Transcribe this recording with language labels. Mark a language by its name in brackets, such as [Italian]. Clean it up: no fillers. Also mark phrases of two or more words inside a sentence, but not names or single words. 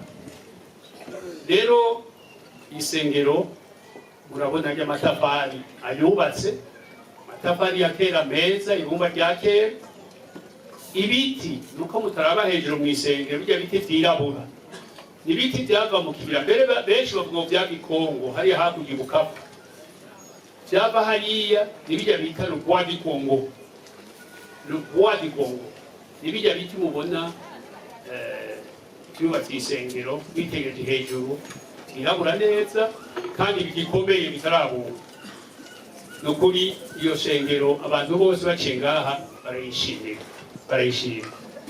[Rundi] Rero isengero murabona ry'amatafari ayubatse, amatafari ya kera meza, ibumba rya kera. Ibiti nuko mutaraba hejuru mu isengero, bya biti byirabura ibiti byava mu kibira, mbere benshi bavuga bya Gikongo hari hakurya Bukavu. byava hariya nibijya bita [French] le bois du Congo. Le bois du Congo [Rundi] nibijya biti mubona cyubatse isengero bitegereje hejuru irabura neza kandi bigikomeye bitarabuka. Nukuri iyo sengero abantu bose baciye ngaha barayishimira.